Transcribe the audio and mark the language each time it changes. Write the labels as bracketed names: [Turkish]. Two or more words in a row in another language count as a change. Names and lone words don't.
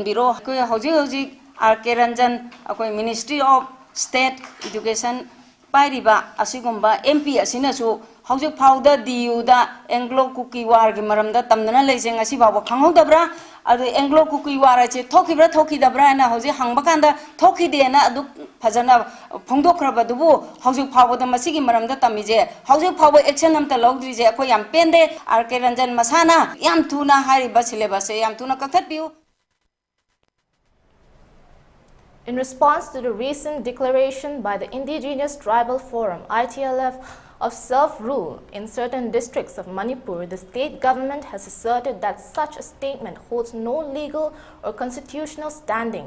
[Manipuri] biro koi hoji RK Ranjan akoi Ministry of State Education pairiba asigumba MP asina su haujuk phauda DU da Anglo Kuki war gi maramda tamdana leiseng asi bawa khanghodabra adu Anglo Kuki war che thokidabra na hauji hangba kanda thokide na adu phajana phongdokraba dubu haujuk phauda masigi maramda tamije haujuk phauba action amta logdri je akoi yam pende RK Ranjan masana yam thuna hariba syllabus yam thuna kathat biu. [English] In response to the recent declaration by the Indigenous Tribal Forum, ITLF, of self-rule in certain districts of Manipur, the state government has asserted that such a statement holds no legal or constitutional standing.